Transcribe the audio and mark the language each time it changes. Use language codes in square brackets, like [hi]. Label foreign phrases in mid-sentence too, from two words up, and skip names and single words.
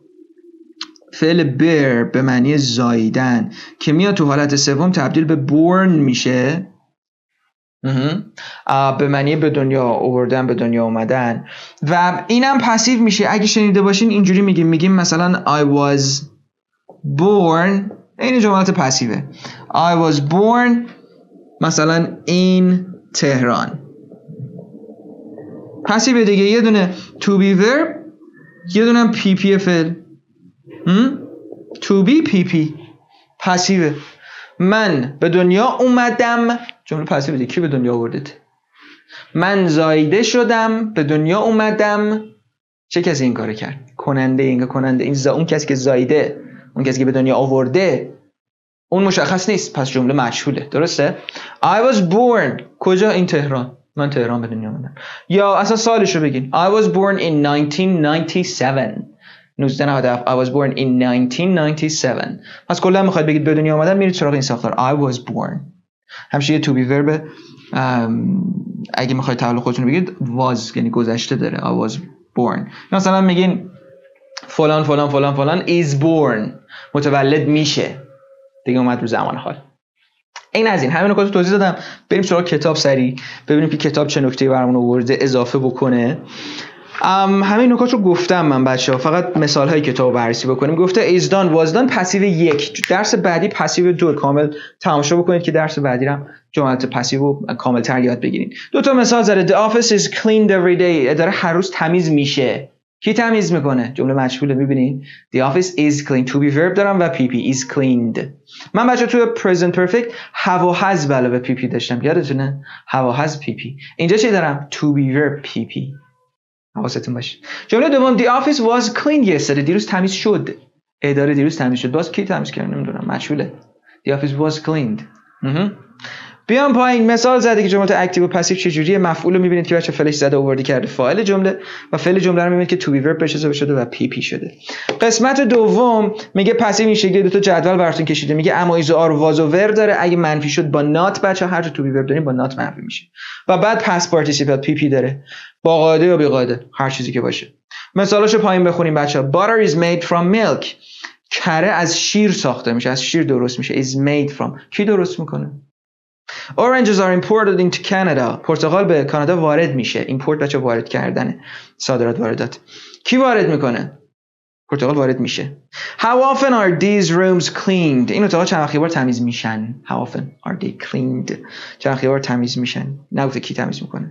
[fa] فعل bear به معنی زاییدن که میاد تو حالت سوم تبدیل به born میشه، به معنی به دنیا آوردن، به دنیا اومدن، و اینم پسیو میشه. اگه شنیده باشین اینجوری میگیم مثلا [en] I was born، [fa] این جملات پسیوه. [en] I was born مثلا in تهران. [fa] پسیوه دیگه. یه دونه [en] to be verb، [fa] یه دونه PP فعل. [en] to be PP پسیوه. [fa] من به دنیا اومدم، جمله پسیوه دیگه. کی به دنیا آوردید؟ من زایده شدم، به دنیا اومدم. چه کسی این کارو کرد؟ کننده. اون کسی که زایده، اون کسی که به دنیا آورده، اون مشخص نیست، پس جمله مجهوله. درسته؟ [en] I was born [fa] کجا؟ این تهران. من تهران به دنیا اومدم. یا اصلا سالشو بگین. [en] I was born in 1997. 1997. I was born in 1997. [fa] پس کلا میخواید بگید به دنیا اومدم، میرید سراغ این ساختار [en] I was born. [fa] همیشه یه [en] to be verb. [fa] اگه میخواید تعلق خودتون رو بگید was یعنی گذشته داره. [en] I was born. [fa] مثلا میگین فلان فلان فلان فلان [en] is born، [fa] متولد میشه دیگه، اومد رو زمان حال. این از این همین نکات توضیح دادم. بریم سراغ کتاب سری ببینیم که کتاب چه نکته‌ای برامون آورده اضافه بکنه. همین نکات رو گفتم من بچه‌ها، فقط مثال های کتاب بررسی بکنیم. گفته [en] is done was done [fa] پسیو 1. درس بعدی پسیو 2 کامل تماشا بکنید که درس بعدی هم جملات پسیو رو کامل تر یاد بگیرید. دو تا مثال زده. [en] The office is cleaned every day. [fa] اداره هر روز تمیز میشه. کی تمیز میکنه؟ جمله مجهوله. [en] میبینید the office is clean. to be verb [fa] دارم و [en] pp is cleaned. [fa] من بچه توی [en] present perfect have [fa] و has به علاوه pp داشتم، یادتونه؟ [en] have و has pp. [fa] اینجا چی دارم؟ [en] to be verb pp. [fa] حواستون باشه. جمله دوم [en] the office was cleaned yesterday. [fa] دیروز تمیز شد. اداره دیروز تمیز شد. باز کی تمیز کرد؟ نمیدونم، مجهوله. [en] the office was cleaned. [fa] بیام پایین مثال زده که جملات اکتیو و پسیو چجوریه. مفعول رو میبینید که بچه فلش زده آوردی کرده فاعل جمله و فعل جمله رو میبینید که [en] to be verb [fa] بهش اضافه شده و pp شده. قسمت دوم میگه پسیو این شکلی دو تا جدول براتون کشیده. میگه اما [en] is are was [fa] و ور داره. اگه منفی شد با نات بچه هر جا [en] to be verb [fa] داریم با نات منفی میشه. و بعد [en] past participle [fa] pp داره با قاعده یا بی قاعده هر چیزی که باشه. مثالاشو پایین بخونیم بچه. [en] butter is made from milk. [fa] کره از شیر ساخته میشه، از شیر درست میشه. [en] is made from [fa] کی درست میکنه؟ [en] Oranges are imported into Canada. [fa] پرتقال به کانادا وارد میشه. import بچه وارد کردنه، صادرات واردات. کی وارد میکنه؟ پرتقال وارد میشه. [en] How often are these rooms cleaned? [fa] این اتاقا چند وقتی بار تمیز میشن؟ [en] How often are they cleaned? [fa] چند وقتی بار تمیز میشن؟ نگفته کی تمیز میکنه.